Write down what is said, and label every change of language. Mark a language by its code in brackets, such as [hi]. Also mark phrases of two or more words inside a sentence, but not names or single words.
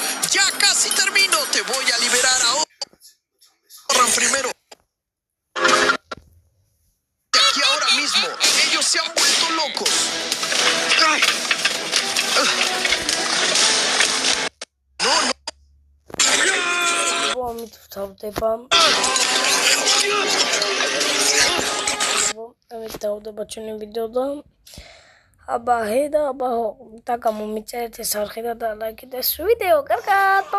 [es] Ya casi termino. Te voy a liberar ahora. Corran primero. De aquí ahora mismo. Ellos se han vuelto locos. ¡Ay! [ka] ამით ვთავდება. ამით დავდება ჩვენი ვიდეო და აბა ჰე და აბა და გამომიწერეთ ეს არხი და ლაიქით ეს ვიდეო. კარგად.